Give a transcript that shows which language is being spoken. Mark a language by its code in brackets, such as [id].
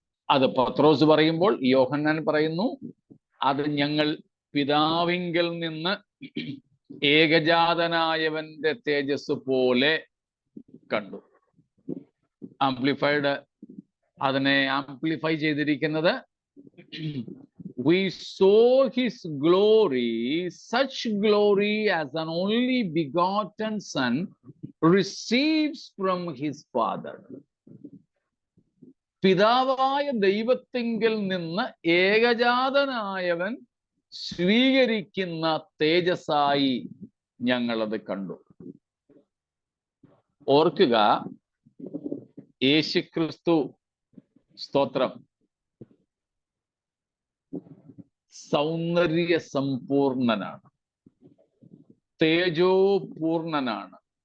[ml] അത് പത്രോസ് പറയുമ്പോൾ യോഹന്നാൻ പറയുന്നു, അത് ഞങ്ങൾ പിതാവിങ്കൽ നിന്ന് ഏകജാതനായവന്റെ തേജസ് പോലെ കണ്ടു. ആംപ്ലിഫൈഡ് അതിനെ ആംപ്ലിഫൈ ചെയ്തിരിക്കുന്നത്, [en] we saw his glory, such glory as an only begotten son receives from his father. [ml] പിതാവായ ദൈവത്തിങ്കൽ നിന്ന് ഏകജാതനായവൻ സ്വീകരിക്കുന്ന തേജസ്സായി ഞങ്ങളത് കണ്ടു. ഓർക്കുക, യേശുക്രിസ്തു, സ്തോത്രം, സൗന്ദര്യ സമ്പൂർണനാണ്, തേജോപൂർണനാണ്.